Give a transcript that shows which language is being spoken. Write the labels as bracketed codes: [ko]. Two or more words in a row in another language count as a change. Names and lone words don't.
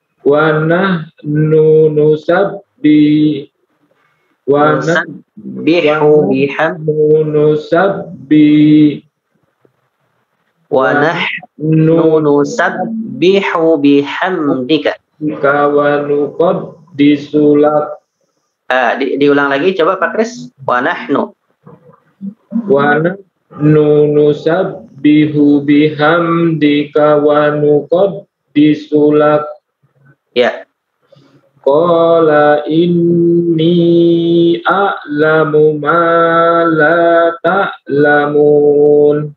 [ar] ونحن نسبح بحمدك ونقدس لك. [id] Diulang lagi coba Pak Kris. [ar] ونحن نسبح بحمدك ونقدس لك. [id] Ya. [ar] قال إني أعلم ما لا تعلمون.